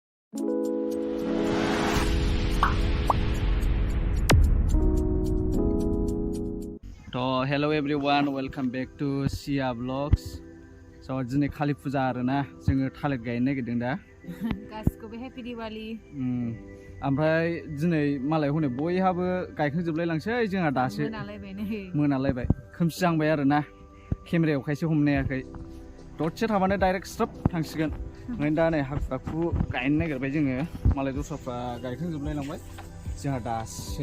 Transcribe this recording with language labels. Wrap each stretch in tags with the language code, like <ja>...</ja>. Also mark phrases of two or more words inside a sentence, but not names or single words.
<en>Hello everyone, welcome back to Sia Vlogs.</en> <brx>So दिनै खालि फुजा आरोना जोङो थालिर गायनो नागिरदों दा गासिबो हैप्पी दिवाली ओमफ्राय दिनै मालाय हनै बयहाबो गायखांजोबलाय लांसै जोंहा दासो मोनालायबाय खोमसि जांबाय आरोना केमेरायाव खायसे हमनो हायाखै दसे थाबानो</brx> <en>direct strap</en> <brx>थांसिगोन ओंखायनो दा नै हाखु दाखु गायनो नागिरबाय जोङो मालाय दस्राफ्रा गायखांजोबलाय लांबाय जोंहा दासो</brx>